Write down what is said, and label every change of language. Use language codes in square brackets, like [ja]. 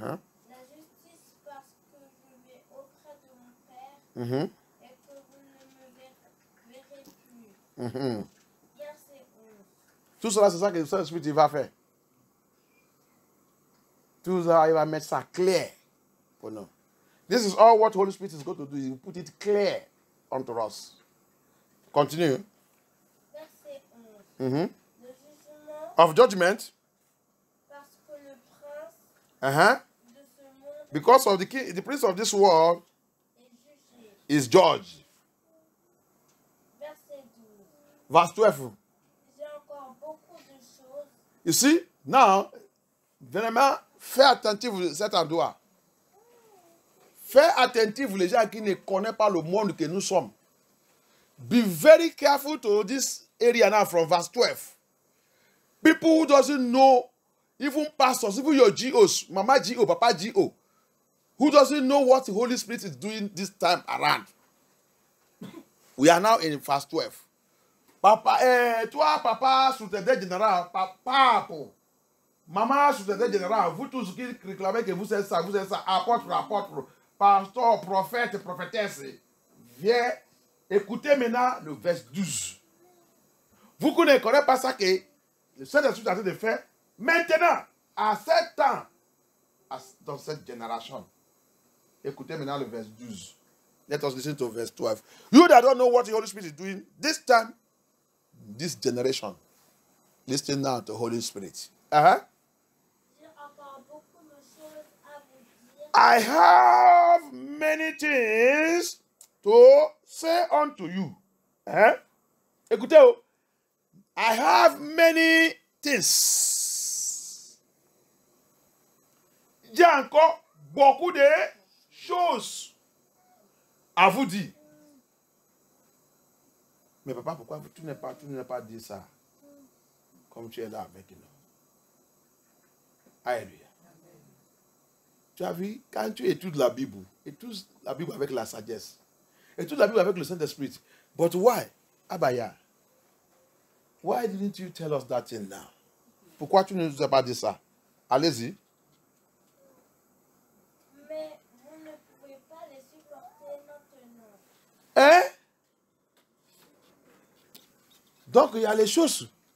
[fr] La justice parce que je vais auprès de mon Père et que vous ne me verrez plus. Verset 11. Tout cela, c'est ça que le Saint-Esprit va faire. Tout ça, il va mettre ça clair pour nous. [en] This is all what Holy Spirit is going to do. He will put it clear unto us. Continue. [fr] Verset 11. Mhm. Le jugement, [en] Of judgment. [fr] parce que le prince Uh-huh. de ce monde [en] Because of the king, the prince of this world [fr] est jugé. [en] is judged. [fr] Verset 12. [en] Verse 12. [fr] J'ai encore beaucoup de choses [en] You see, now, [fr] vraiment, fais attentif à cet endroit. Fais attentif les gens qui ne connaissent pas le monde que nous sommes. [en] Be very careful to this area now from verse 12. People who doesn't know, even pastors, even your GOs, Mama GO, Papa GO, who doesn't know what the Holy Spirit is doing this time around. We are now in verse 12. [fr] Papa, toi, papa, sous-traitant général, papa, maman, sous-traitant général, vous tous qui réclamez que vous êtes ça, apôtre, pasteur, prophète, prophétesse, viens, écoutez maintenant le verset 12. Vous qui ne connaissez pas ça que le Saint-Esprit est en train de faire, maintenant, à 7 ans, dans cette génération. Écoutez maintenant le verset 12. [en] Let us listen to verse 12. You that don't know what the Holy Spirit is doing, this time, this generation, listen now to the Holy Spirit. Uh-huh. [fr] J'ai encore beaucoup de choses à vous dire. [en] I have many things to say unto you. Uh-huh. [fr] Écoutez, oh. [en] I have many things. [fr] J'ai encore beaucoup de choses à vous dire. Mais papa, pourquoi tu n'as pas dit ça comme tu es là avec nous? Alléluia. Tu as vu, quand tu études la Bible avec la sagesse, études la Bible avec le Saint-Esprit. [en] But why? Abaya, why didn't you tell us that thing now? [fr] Pourquoi tu ne nous as pas dit ça? Allez-y. Mais vous ne pouvez pas les supporter maintenant. Hein? Donc, il y a les choses.